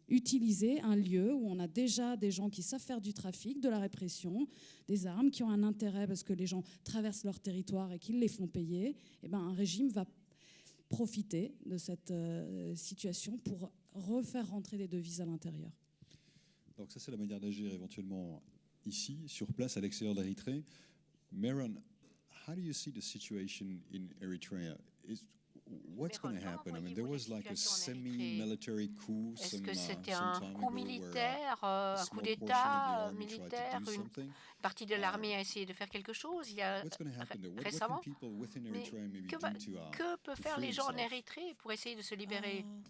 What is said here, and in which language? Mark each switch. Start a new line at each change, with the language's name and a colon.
French: Utiliser un lieu où on a déjà des gens qui savent faire du trafic, de la répression, des armes, qui ont un intérêt parce que les gens traversent leur territoire et qu'ils les font payer, et ben un régime va profiter de cette situation pour refaire rentrer des devises à l'intérieur. Donc ça, c'est la manière d'agir éventuellement ici, sur place, à l'extérieur d'Érythrée.
English: Meron, how do you see the situation in Eritrea? What's going to happen? I mean, there was like a semi-military coup.
French: Est-ce que c'était un coup militaire, un coup d'État militaire, une partie de l'armée a essayé de faire quelque chose il y a récemment? Mais que peuvent faire les gens en Érythrée pour essayer de se libérer?